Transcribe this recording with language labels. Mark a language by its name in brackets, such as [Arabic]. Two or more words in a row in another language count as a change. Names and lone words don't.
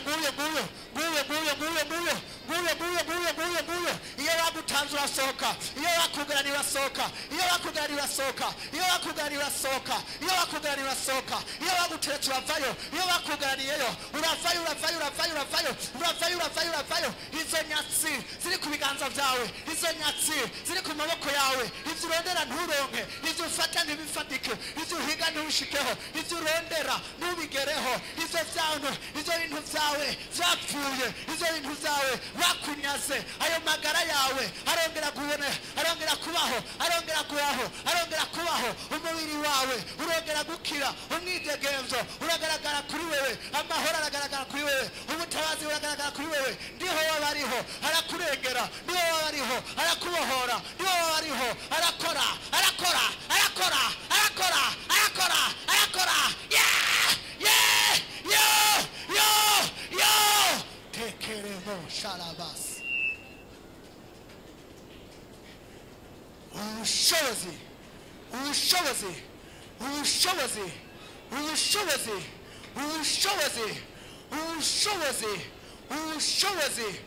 [Rundi] iyo wagutanze urasohoka iyo bakugara ntibasohoka, iyo bakugara ntibasohoka, iyo bakugara ntibasohoka, iyo bakugara ntibasohoka, iyo baguteretse uravayo, iyo bakugaraniyeyo uravayo, uravayo, uravayo, uravayo, uravayo, uravayo, uravayo. Izo nyatsi ziri ku biganza byawe, izo nyatsi ziri ku maboko yawe, ibyo urondera nturonke, ibyo ufata ntibifatike, ibyo uhiga ntubishikeho, ibyo urondera ntubigereho, ibyo byawe, ibyo bintu byawe byapfuye, ibyo bintu byawe bakunyaze, ayo magara yawe arongera kubona, arongera kubaho, arongera kubaho, arongera kubaho, umubiri wawe urongera gukira, umwidegemvyo uragaragara kuri wewe, amahoro aragaragara kuri wewe, ubutabazi buragaragara kuri wewe. Ndiho wabariho arakurengera, ndiho wabariho arakubohora, ndiho wabariho arakora, arakora, arakora, arakora, arakora, arakora. Yeah, yeah, yo tekeremo sharabas. Ubushobozi, ubushobozi, ubushobozi, ubushobozi, ubushobozi, ubushobozi, ubushobozi.